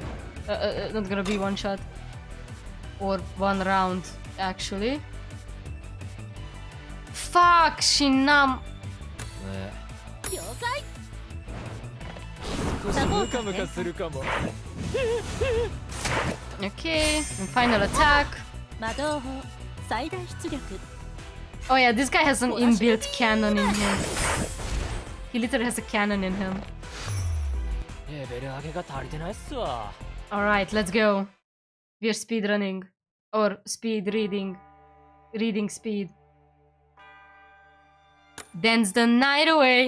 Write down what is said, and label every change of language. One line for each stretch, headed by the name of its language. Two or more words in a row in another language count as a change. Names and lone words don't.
English: Not gonna be one shot. Or one round, actually. Fuck, Shinam!
Japanese: 了解
English: Okay, and final attack.
Japanese: 魔導法最大出力
English: Oh yeah, this guy has an inbuilt cannon in him. He literally has a cannon in him. Alright, let's go. We're speedrunning. Or speed reading. Reading speed. Dance the night away.